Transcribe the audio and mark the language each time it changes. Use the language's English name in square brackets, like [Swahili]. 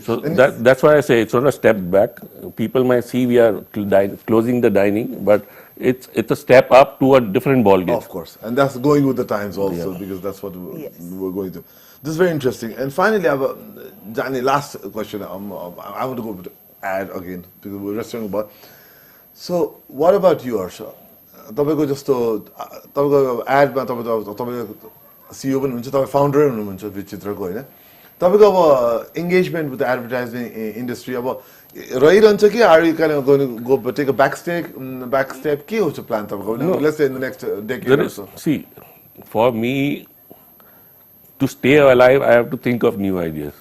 [English] So that's why I say it's not a step back. People might see we are closing the dining, but it's a step up to a different ball game. Of course, and that's going with the times also, because that's what we're going to. This is very interesting. And finally, I have a Jani, last question. I want to go to ad again because we're wrestling about. So, what about you, Harsha? [Nepali] तपाईको जस्तो तपाईको एडमा तपाईको CEO पनि हुनुहुन्छ, तपाईँ फाउन्डरै हुनुहुन्छ विचित्रको हैन. तपाईको अब [English] engagement with the advertising industry [Nepali] अब रहिरहन्छ कि [English] are you kind of going to go take a back step [Nepali] के हो त्यो [English] plan [Nepali] तपाईको? [English] Let's say in the next decade or so. See, for me to stay alive, I have to think of new ideas.